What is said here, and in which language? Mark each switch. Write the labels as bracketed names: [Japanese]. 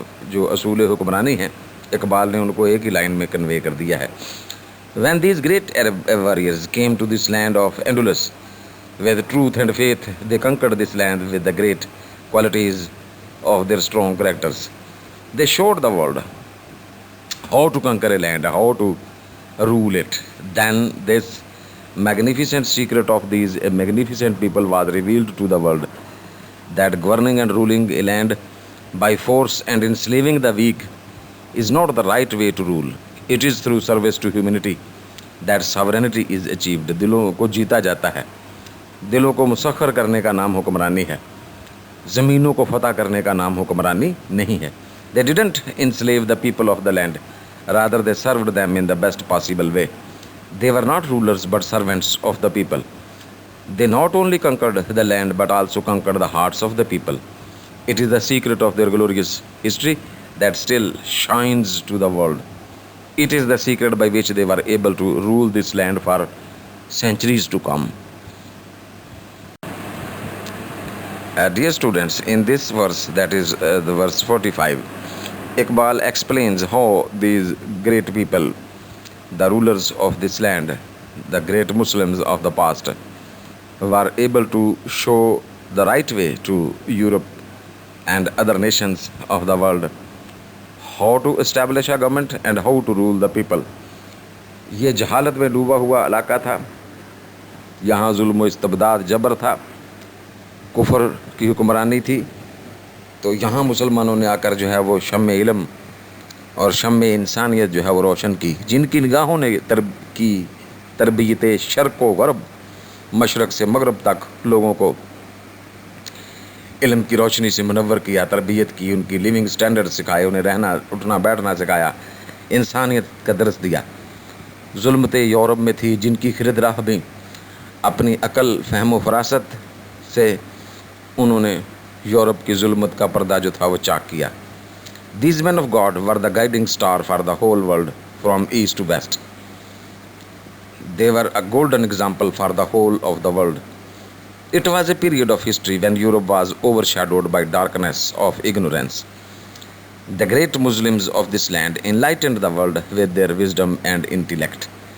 [Urdu] جو اصول حکمرانی ہیں، اقبال نے ان کو ایک ہی لائن میں کنوے کر دیا ہے۔ [English] When these great Arab warriors came to this land of Andalus with truth and faith, they conquered this land with the great qualities of their strong characters. They showed the world how to conquer a land, how to rule it. Then this magnificent secret of these magnificent people was revealed to the world, that governing and ruling a land by force and enslaving the weak is not the right way to rule. It is through service to humanity that sovereignty is achieved. [Urdu] دلوں کو جیتا جاتا ہے، دلوں کو مسخر کرنے کا نام حکمرانی ہے، زمینوں کو فتح کرنے کا نام حکمرانی نہیں ہے۔ [English] They didn't enslave the people of the land, rather they served them in the best possible way. They were not rulers but servants of the people. They not only conquered the land but also conquered the hearts of the people. It is the secret of their glorious history that still shines to the world. It is the secret by which they were able to rule this land for centuries to come. Dear students, in this verse, that is the verse 45, Iqbal explains how these great people, the rulers of this land, the great Muslims of the past, were able to show the right way to Europe and other nations of the world, how to establish a government and how to rule the people. [Urdu] یہ جہالت میں ڈوبا ہوا علاقہ تھا، یہاں ظلم و استبداد جبر تھا، کفر کی حکمرانی تھی، تو یہاں مسلمانوں نے آ کر جو ہے وہ شمع علم اور شمع انسانیت جو ہے وہ روشن کی، جن کی نگاہوں نے کی تربیت شرق و غرب، مشرق سے مغرب تک لوگوں کو علم کی روشنی سے منور کیا، تربیت کی، ان کی لیونگ سٹینڈرڈ سکھائے، انہیں رہنا اٹھنا بیٹھنا سکھایا، انسانیت کا درس دیا۔ ظلمتیں یورپ میں تھی، جن کی خرد راہ بھی اپنی عقل، فہم و فراست سے انہوں نے یورپ کی ظلمت کا پردہ جو تھا وہ چاک کیا۔ [English] These men of God were the guiding star for the whole world from east to west. They were a golden example for the whole of the world. It was a period of history when Europe was overshadowed by darkness of ignorance. The great Muslims of this land enlightened the world with their wisdom and intellect.